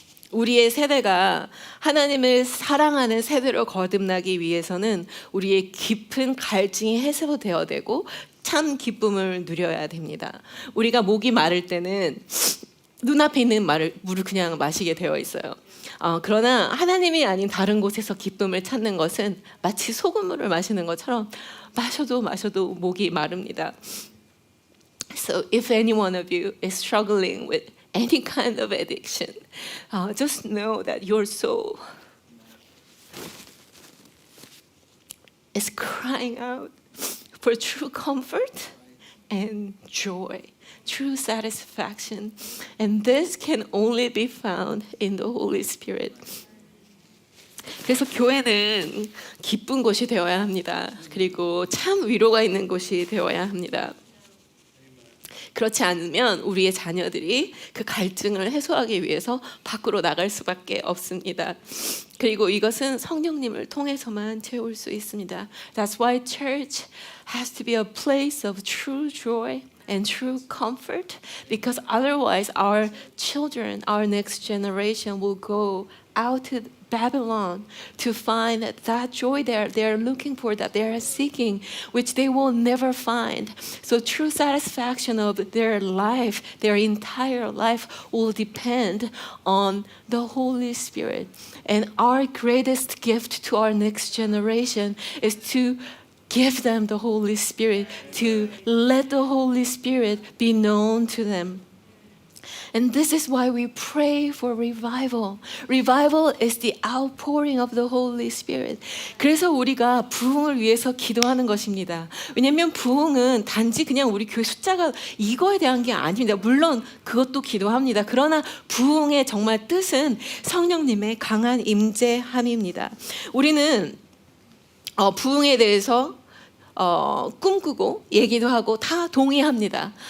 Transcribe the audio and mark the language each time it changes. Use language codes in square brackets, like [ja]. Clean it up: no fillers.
[ko] 우리의 세대가 하나님을 사랑하는 세대로 거듭나기 위해서는 우리의 깊은 갈증이 해소되어야 되고 참 기쁨을 누려야 됩니다. 우리가 목이 마를 때는 눈앞에 있는 물을 그냥 마시게 되어 있어요. 그러나 하나님이 아닌 다른 곳에서 기쁨을 찾는 것은 마치 소금물을 마시는 것처럼 마셔도 목이 마릅니다. [en] So if any one of you is struggling with any kind of addiction, just know that your soul is crying out for true comfort and joy, true satisfaction. And this can only be found in the Holy Spirit. [ko] 그래서 교회는 기쁜 곳이 되어야 합니다. 그리고 참 위로가 있는 곳이 되어야 합니다. 그렇지 않으면 우리의 자녀들이 그 갈증을 해소하기 위해서 밖으로 나갈 수밖에 없습니다. 그리고 이것은 성령님을 통해서만 채울 수 있습니다. [en] That's why church has to be a place of true joy and true comfort, because otherwise our children, our next generation will go out to Babylon to find that joy they're looking for, that they are seeking, which they will never find. So true satisfaction of their life, their entire life, will depend on the Holy Spirit. And our greatest gift to our next generation is to give them the Holy Spirit, to let the Holy Spirit be known to them. And this is why we pray for revival. Revival is the outpouring of the Holy Spirit. [ko] 그래서 우리가 부흥을 위해서 기도하는 것입니다. 왜냐하면 부흥은 단지 그냥 우리 교회 숫자가 이거에 대한 게 아닙니다. 물론 그것도 기도합니다. 그러나 부흥의 정말 뜻은 성령님의 강한 임재함입니다. 우리는 부흥에 대해서 꿈꾸고 얘기도 하고 다 동의합니다.